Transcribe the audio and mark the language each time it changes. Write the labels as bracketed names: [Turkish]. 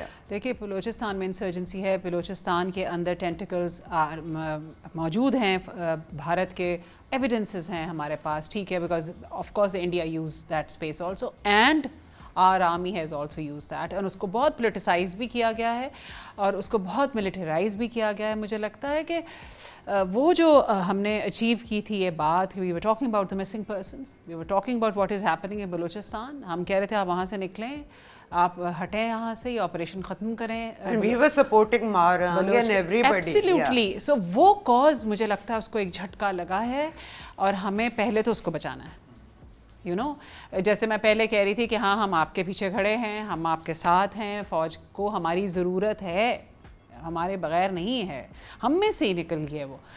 [Urdu] دیکھیے بلوچستان میں انسرجنسی ہے, بلوچستان کے اندر ٹینٹیکلز موجود ہیں بھارت کے, ایویڈنسز ہیں ہمارے پاس, ٹھیک ہے, [English] because of course India use that [Urdu] space also and are army has also use that, اور اس کو بہت پولیٹیسائز بھی کیا گیا ہے اور اس کو بہت ملٹرائز بھی کیا گیا ہے. مجھے لگتا ہے کہ وہ جو ہم نے اچیو کی تھی یہ بات, [English] We were talking about the missing persons, we were talking about what is happening in Balochistan. [Urdu] ہم کہہ رہے تھے آپ وہاں سے نکلیں, آپ ہٹیں یہاں سے, یہ آپریشن ختم کریں. [English] And we were supporting Marang and everybody. Absolutely. [Urdu] So وہ کاز مجھے لگتا ہے اس کو ایک جھٹکا لگا ہے اور ہمیں پہلے تو اس کو بچانا ہے. یو نو, جیسے میں پہلے کہہ رہی تھی کہ ہاں ہم آپ کے پیچھے کھڑے ہیں, ہم آپ کے ساتھ ہیں, فوج کو ہماری ضرورت ہے, ہمارے بغیر نہیں ہے, ہم میں سے ہی نکل گئے وہ.